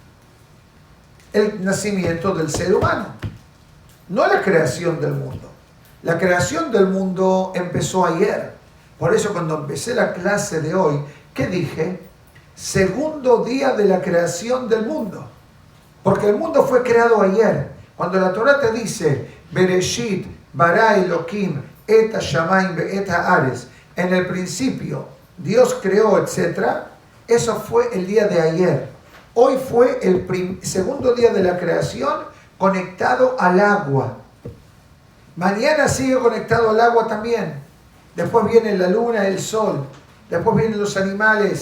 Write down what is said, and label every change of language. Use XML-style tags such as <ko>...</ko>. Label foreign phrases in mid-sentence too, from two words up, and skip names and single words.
<es>El nacimiento del ser humano, no la creación del mundo. La creación del mundo empezó ayer. Por eso cuando empecé la clase de hoy, ¿qué dije? Segundo día de la creación del mundo. Porque el mundo fue creado ayer. Cuando la Torah te dice,</es> <he>בראשית, ברא אלהים, את השמים ואת הארץ,</he> <es>en el principio Dios creó, etc. Eso fue el día de ayer. Hoy fue el segundo día de la creación conectado al agua. Mañana sigue conectado al agua también. Después viene la luna, el sol. Después vienen los animales.</es>